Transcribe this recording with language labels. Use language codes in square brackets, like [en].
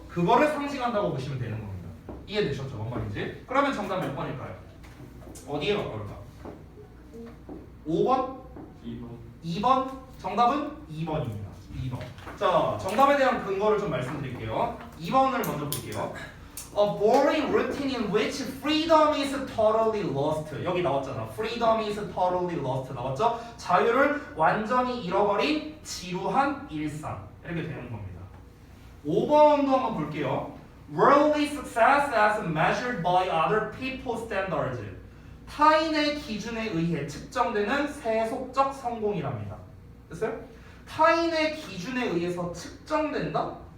[ko] 그거를 상징한다고 보시면 되는 겁니다. 이해되셨죠? 뭔 말인지? 그러면 정답 몇 번일까요? 어디에 가까울까? 5번? 2번? 정답은 2번입니다. 2번. 자, 정답에 대한 근거를 좀 말씀드릴게요. 2번을 먼저 볼게요. [en] A boring routine in which freedom is totally lost. [ko] 여기 나왔잖아. [en] Freedom is totally lost [ko] 나왔죠? 자유를 완전히 잃어버린 지루한 일상. 이렇게 되는 겁니다. 5번도 한번 볼게요. [en] Worldly success as measured by other people's standards. [ko] 타인의 기준에 의해 측정되는 세속적 성공이랍니다. 됐어요? 타인의 기준에 의해서 측정된다?